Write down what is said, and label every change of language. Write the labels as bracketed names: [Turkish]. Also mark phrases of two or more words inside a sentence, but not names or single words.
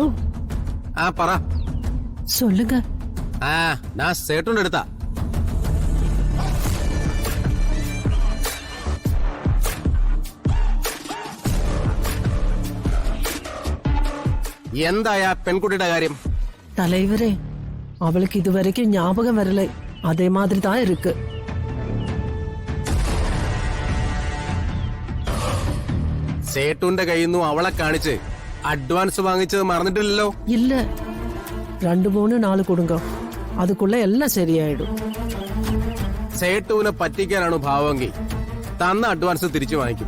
[Malayalam] ആ പറ. [Tamil] சொல்லுங்க. [Malayalam] ആ ഞാൻ സേട്ടുന്റെ അടുത്താ. എന്തായാ പെൺകുട്ടിയുടെ കാര്യം? [Tamil] தலைவரே, அவளுக்கு இதுவரைக்கும் ஞாபகம் வரல. அதே மாதிரி தான் இருக்கு. [Malayalam] സേട്ടുന്റെ കയ്യിൽ നിന്നും അവളെ കാണിച്ച് അഡ്വാൻസ് വാങ്ങിച്ചത് മറന്നിട്ടില്ലല്ലോ? [Tamil] இல்ல, [Malayalam] 2-3 നാൾ കൊടുങ്ക, അതുക്കുള്ള എല്ലാം ശരിയായിടും. സേട്ടുവിനെ പറ്റിക്കാനാണ് ഭാവമെങ്കിൽ തന്ന അഡ്വാൻസ് തിരിച്ചു വാങ്ങിക്കും.